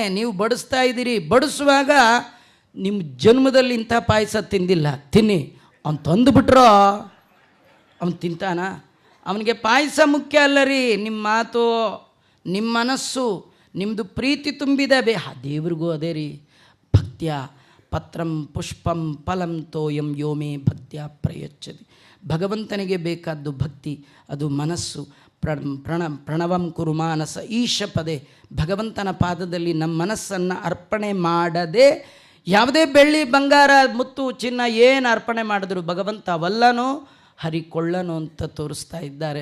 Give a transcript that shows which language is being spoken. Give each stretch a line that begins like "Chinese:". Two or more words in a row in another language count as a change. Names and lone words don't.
Kannada: ನೀವು ಬಡಿಸ್ತಾ ಇದ್ದೀರಿ, ಬಡಿಸುವಾಗ ನಿಮ್ಮ ಜನ್ಮದಲ್ಲಿ ಇಂಥ ಪಾಯಸ ತಿಂದಿಲ್ಲ, ತಿನ್ನಿ. ಅವ್ನು ತಂದುಬಿಟ್ರೋ ಅವನು ತಿಂತಾನ? ಅವನಿಗೆ ಪಾಯಸ ಮುಖ್ಯ ಅಲ್ಲ ರೀ, ನಿಮ್ಮ ಮಾತು, ನಿಮ್ಮ ಮನಸ್ಸು, ನಿಮ್ಮದು ಪ್ರೀತಿ ತುಂಬಿದ ದೇವ್ರಿಗೂ ಅದೇ ರೀ.
Sanskrit: ಭಕ್ತ್ಯ ಪತ್ರಂ ಪುಷ್ಪಂ ಫಲಂ ತೋಯಂ ಯೋಮೇ ಭಕ್ತ್ಯ ಪ್ರಯಚ್ಛತಿ.
Kannada: ಭಗವಂತನಿಗೆ ಬೇಕಾದ್ದು ಭಕ್ತಿ, ಅದು ಮನಸ್ಸು.
Sanskrit: ಪ್ರಣವಂ ಕುರು ಮಾನಸ ಈಶ ಪದೇ.
Kannada: ಭಗವಂತನ ಪಾದದಲ್ಲಿ ನಮ್ಮ ಮನಸ್ಸನ್ನು ಅರ್ಪಣೆ ಮಾಡದೆ ಯಾವುದೇ ಬೆಳ್ಳಿ ಬಂಗಾರ ಮುತ್ತು ಚಿನ್ನ ಏನು ಅರ್ಪಣೆ ಮಾಡಿದ್ರು ಭಗವಂತ ಅವಲ್ಲನೋ ಹರಿಕೊಳ್ಳನೋ ಅಂತ ತೋರಿಸ್ತಾ ಇದ್ದಾರೆ.